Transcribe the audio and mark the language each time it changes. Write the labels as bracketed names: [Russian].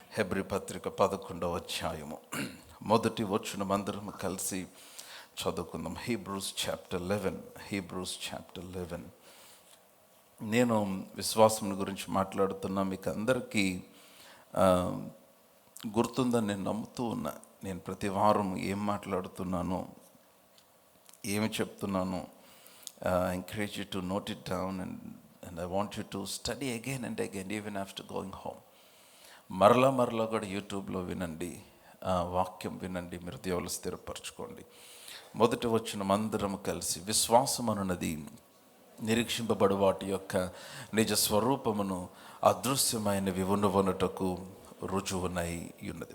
[Telugu] Hebrew పత్రిక 11వ అధ్యాయము మొదటి వచనం అందరం కలిసి చదువుకుందాం. Hebrews chapter 11. నేను విశ్వాసం గురించి మాట్లాడుతున్నా. మీకు అందరికీ గుర్తుందని నేను నమ్ముతూ ఉన్నా. నేను ప్రతి వారం ఏం మాట్లాడుతున్నానో, ఏమి చెప్తున్నానో, [English] encourage you to note it down and I want you to study again and again even after going home. [Telugu] మరలా కూడా యూట్యూబ్లో వినండి, వాక్యం వినండి, మీరు దేవుళ్ళు స్థిరపరచుకోండి. మొదటి వచనం అందరం కలిసి, విశ్వాసం అనున్నది నిరీక్షింపబడు వాటి యొక్క నిజ స్వరూపమును అదృశ్యమైనవి ఉన్నవనుటకు రుజువునై ఉన్నది.